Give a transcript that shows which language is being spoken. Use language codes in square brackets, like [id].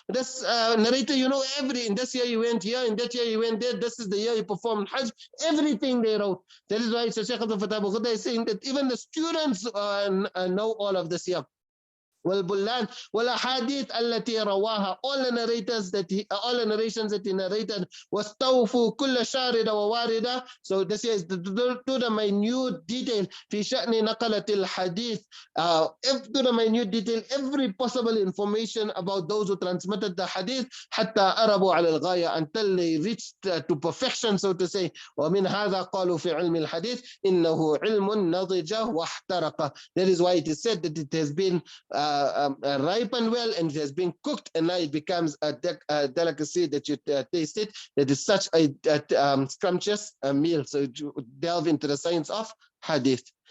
[en] This narrator, you know, in this year you went here, in that year you went there, this is the year you performed Hajj, everything they wrote. That is why Shaykh Abd Abu Ghuddah is saying that even the students know all of this here. [ar] والبلان والأحاديث التي رواها, [en] all the narrations that he narrated. [ar] واستوفوا كل شاردة وواردة. [en] So this is to the minute detail [ar] في شأن نقلة الحديث, [en] to the minute detail, every possible information about those who transmitted the hadith, [ar] حتى أربوا على الغاية, [en] until they reached to perfection, so to say. [ar] ومن هذا قالوا في علم الحديث إنه علم نضج واحترق. [en] That is why it is said that it has been ripened well and it has been cooked, and now it becomes a delicacy that you taste it. That is such a scrumptious meal. So delve into the science of hadith.